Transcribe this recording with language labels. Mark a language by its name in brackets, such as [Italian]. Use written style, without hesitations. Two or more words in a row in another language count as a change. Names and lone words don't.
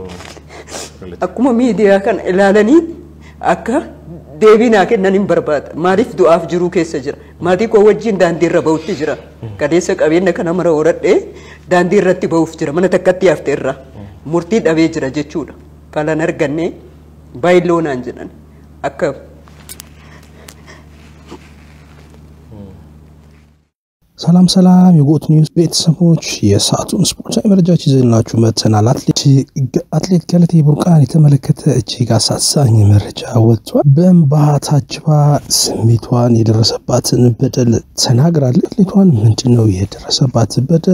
[Oromo] Akkuma miidiyaa kana ilaalanii akka deebinaa kennan hin barbaada. Maaliif du'aaf jiruu keessa jira? Maatii koo wajjin daandii irra ba'utti jira. Qadeessa qabeenya kana mara horadhee daandii irratti ba'uuf jira. Mana takkatti hafte irraa murtii dhabee jira jechuudha. Falan arganne baay'illoonaan jedhan akka [Amharic] ሰላም ሰላም የጎት ኒውስ ቤተሰቦች የሰዓቱን ስፖርታዊ መረጃዎች ይዘንላችሁ መጥተናል። አትሌት ገለቴ ቡርቃን የተመለከተ እጅግ አሳዛኝ መረጃ ወጥቷል። በእንባ ታጅባ ስሜቷን የደረሰባትን በደል ተናግራለች። አትሌቷን ምንድነው የደረሰባት በደል?